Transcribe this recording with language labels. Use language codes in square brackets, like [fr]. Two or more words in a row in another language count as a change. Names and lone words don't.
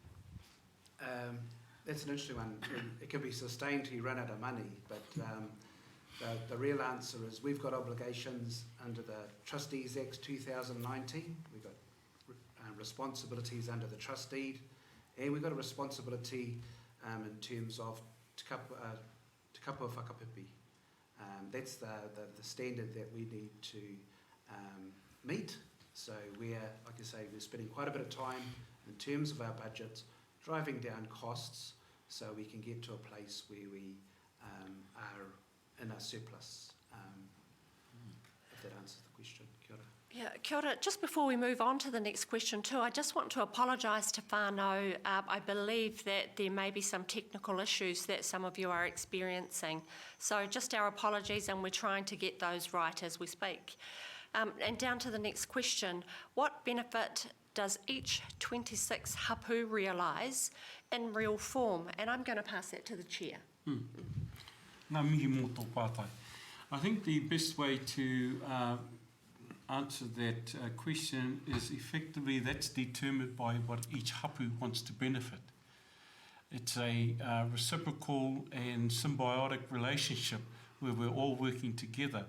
[en] That's an interesting one. It can be sustained till you run out of money, but the real answer is we've got obligations under the Trustees Act 2019. We've got responsibilities under the trust deed, and we've got a responsibility in terms of [mi] te kapo whakapipi. [en] That's the standard that we need to meet. So we're, like I say, we're spending quite a bit of time in terms of our budgets, driving down costs so we can get to a place where we are in a surplus, if that answers the question. [mi] Kia ora. Yeah, kia ora. [en] Just before we move on to the next question too, I just want to apologise to whānau. I believe that there may be some technical issues that some of you are experiencing. So just our apologies, and we're trying to get those right as we speak. And down to the next question, what benefit does each 26 hapu realise in real form? And I'm going to pass that to the chair. [mi] Ngā mihi mō tō pātai. [en] I think the best way to answer that question is effectively that's determined by what each hapu wants to benefit. It's a reciprocal and symbiotic relationship where we're all working together.